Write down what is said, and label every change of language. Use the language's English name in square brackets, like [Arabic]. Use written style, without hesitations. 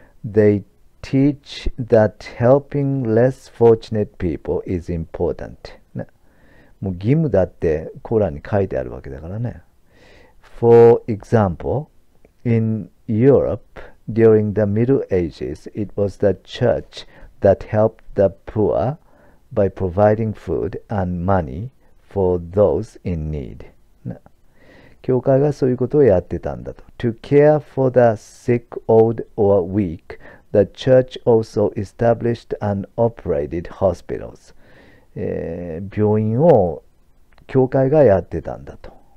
[English] They teach that helping less fortunate people is important. [Japanese] ね、もう義務だってコーランに書いてあるわけだからね。 [English] For example, in Europe during the Middle Ages, it was the church that helped the poor by providing food and money for those in need. [Japanese] 教会がそういうことをやってたんだと。 [English] To care for the sick, old, or weak, the church also established and operated hospitals. [Japanese] 病院を教会がやってたんだと。